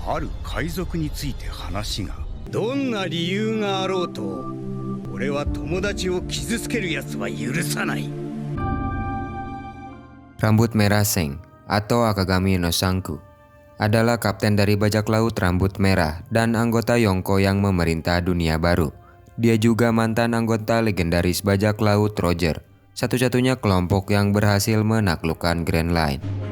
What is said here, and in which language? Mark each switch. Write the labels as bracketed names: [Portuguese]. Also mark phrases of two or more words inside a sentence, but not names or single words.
[Japanese] ある海賊について話が。どんな理由があろうと、俺は友達を傷つけるやつは許さない。 [Indonesian] Rambut Merah Seng atau Akagami no Sanku adalah kapten dari bajak laut rambut merah dan anggota Yonko yang memerintah dunia baru. Dia juga mantan anggota legendaris bajak laut Roger, satu-satunya kelompok yang berhasil menaklukkan Grand Line.